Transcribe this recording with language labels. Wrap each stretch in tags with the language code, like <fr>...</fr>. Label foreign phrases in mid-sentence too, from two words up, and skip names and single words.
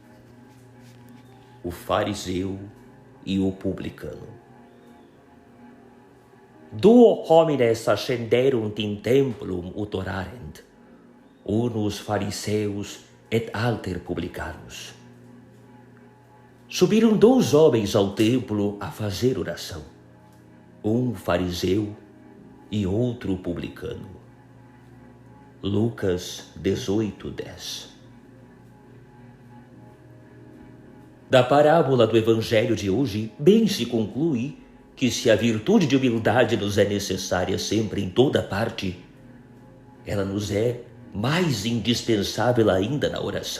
<pt>O fariseu e o publicano.</pt> <la>Duo homines ascenderunt in templum utorarent, unus fariseus et alter publicanus.</la> <pt>Subiram 2 homens ao templo a fazer oração, um fariseu e outro publicano. Lucas 18:10. Da parábola do Evangelho de hoje, bem se conclui que se a virtude de humildade nos é necessária sempre em toda parte, ela nos é mais indispensável ainda na oração.</pt>